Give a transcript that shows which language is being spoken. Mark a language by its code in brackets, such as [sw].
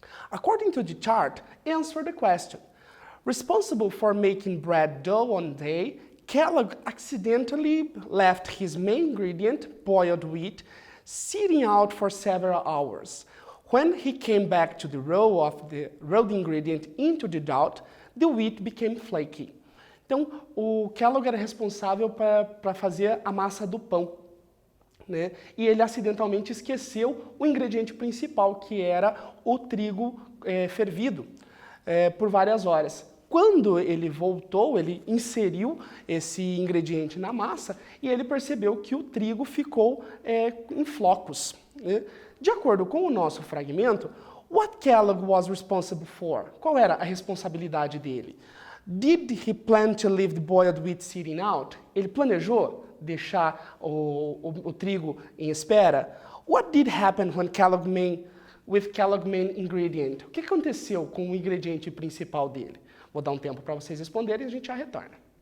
[en] According to the chart, answer the question. Responsible for making bread dough one day, Kellogg accidentally left his main ingredient, boiled wheat, sitting out for several hours. When he came back to the roll the ingredient into the dough, the wheat became flaky. [pt] Então, o Kellogg era responsável para fazer a massa do pão, né? E ele acidentalmente esqueceu o ingrediente principal, que era o trigo fervido por várias horas. Quando ele voltou, ele inseriu esse ingrediente na massa e ele percebeu que o trigo ficou em flocos. Né? De acordo com o nosso fragmento, [en] what Kellogg was responsible for? [pt] Qual era a responsabilidade dele? [en] Did he plan to leave the boiled wheat sitting out? [pt] Ele planejou deixar o trigo em espera? [en] What did happen when Kellogg main ingredient? [pt] O que aconteceu com o ingrediente principal dele? Vou dar um tempo para vocês responderem e a gente já retorna.